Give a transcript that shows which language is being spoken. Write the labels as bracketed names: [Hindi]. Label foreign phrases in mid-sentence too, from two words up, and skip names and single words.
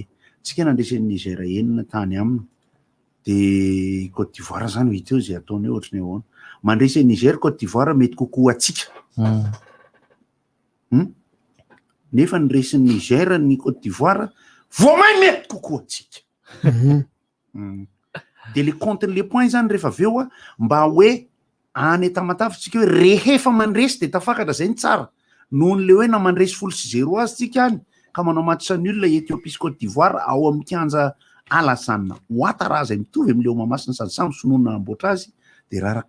[Malagasy] Tsika nandresan'ny Niger enina tany aminy. Dia Côte d'Ivoire zany hita eo izay ataony eo ohatrany ahoana. Mandresy Niger Côte d'Ivoire mety kokoa atsika. Nefa ny resin'ny Niger ny Côte d'Ivoire voamay mety kokoa atsika. Dia [French] le compte les points [Malagasy] zany rehefa aveo mba hoe any tamatafitsika hoe rehefa mandresy de tafakatra zay ny tsara noho n'le hoe na mandresy 0 azy tsika any ka manao [French] match nul [Malagasy] Ethiopie sy Côte d'Ivoire ao amin'ny kianja Alassane Ouattara zay mitovy amin'le Mahamasina sady samy sonoana amboatra azy de raraka.